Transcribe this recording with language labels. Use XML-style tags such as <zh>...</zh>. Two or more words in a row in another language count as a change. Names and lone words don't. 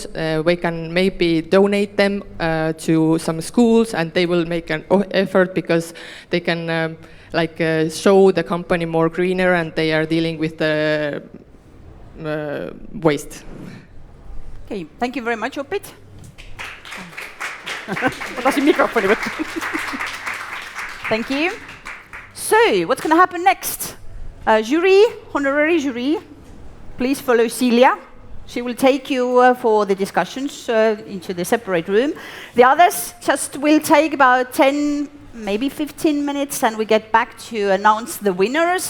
<en>We can maybe donate them to some schools, and they will make an effort because they can show the company more greener, and they are dealing with the waste. Okay, thank you very much, Opit.</en> <et>Ma tahtsin mikrofoni võtta.</et> <en>Thank you. So, what's going to happen next? Jury, honorary jury, please follow Celia. She will take you for the discussions into the separate room. The others just will take about 10, maybe 15 minutes, and we get back to announce the winners.</en>